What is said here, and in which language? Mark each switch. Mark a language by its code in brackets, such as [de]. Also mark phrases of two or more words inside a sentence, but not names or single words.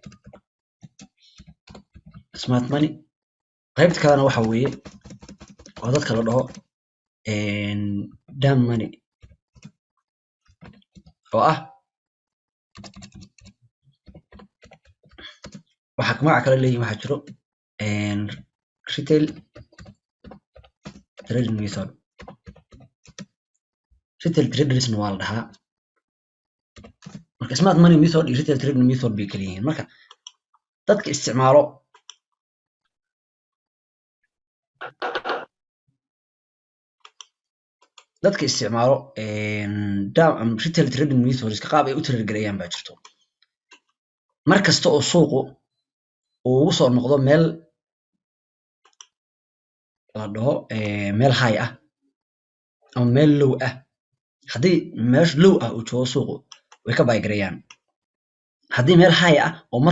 [en] smart money [so] qaybta kalena waxa weeye oo dadka la dhaho [en] dumb money [so] oo ah waxa magaca kale leeyihiin waxa jiro [en] retail trading method retail traders [so] waa la dhahaa marka [en] smart money method [so] iyo [en] retail trading method [so] bay kala yihiin marka dadka isticmaalo [en] retail trading methods [so] ka qaab ay u trade gareeyaan baa jirto markasta oo suuqu uu ugu soo noqdo meel la dhaho meel high ah ama meel low ah haddii meesha low ah uu joogo suuqu way ka buy gareeyaan haddii meel high ah oo mar